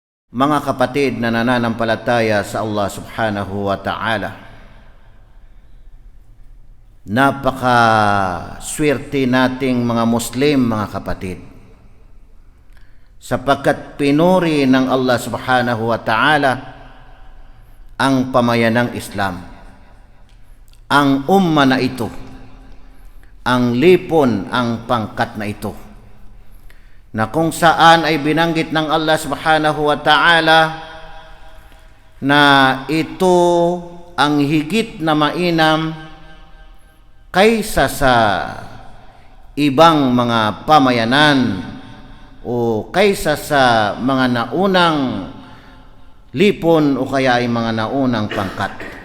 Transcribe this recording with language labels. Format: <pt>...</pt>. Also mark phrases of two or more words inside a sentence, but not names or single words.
<tl>Mga kapatid na nananampalataya sa Allah</tl> <ar>سبحانه وتعالى,</ar> <tl>napaka-swerte nating mga Muslim, mga kapatid, sapagkat pinuri ng Allah</tl> <ar>سبحانه وتعالى</ar> <tl>ang pamayanang Islam, ang umma na ito, ang lipon, ang pangkat na ito, na kung saan ay binanggit ng Allah</tl> <ar>سبحانه وتعالى</ar> <tl>na ito ang higit na mainam kaysa sa ibang mga pamayanan o kaysa sa mga naunang lipon o kaya ay mga naunang pangkat.</tl>